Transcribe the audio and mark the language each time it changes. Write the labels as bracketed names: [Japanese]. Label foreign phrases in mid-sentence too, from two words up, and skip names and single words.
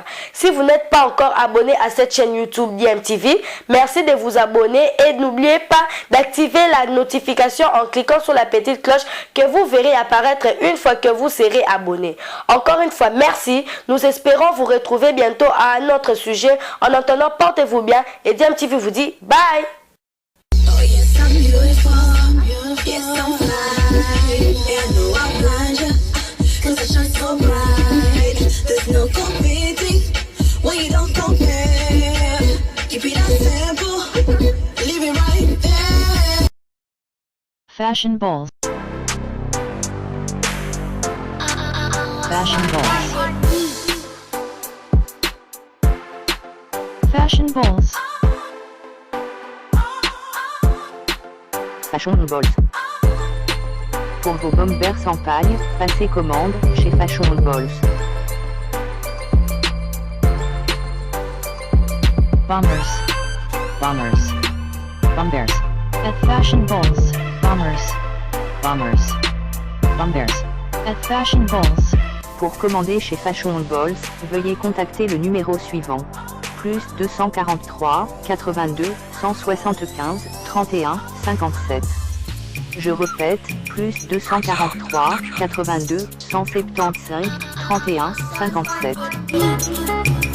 [French] Si vous n'êtes pas encore abonné à cette chaîne YouTube DMTV, merci de vous abonner et n'oubliez pas d'activer la notification en cliquant sur la petite cloche que vous verrez apparaître une fois que vous serez abonné. Encore une fois, merci. Nous espérons vous retrouver bientôt à un autre sujet. En attendant, portez-vous bien et DMTV vous dit bye. [English] Oh yes, I'm beautiful. Yes, I'm fly. And no, I'll blind you. 'Cause I shine so bright. There's no competing when you don't compare. Keep it as simple. Leave it right there. Fashion balls. Fashion balls. Fashion balls. Fashion Balls. [French] Pour vos bombers sans paille, passez commande chez Fashion Balls. Bombers. Bombers. Bombers. At Fashion balls. Bombers. Bombers. Bombers. At Fashion balls. Pour commander chez Fashion Balls, veuillez contacter le numéro suivant. Plus 243 82 175 31 57. Je répète, plus 243 82 175 31 57.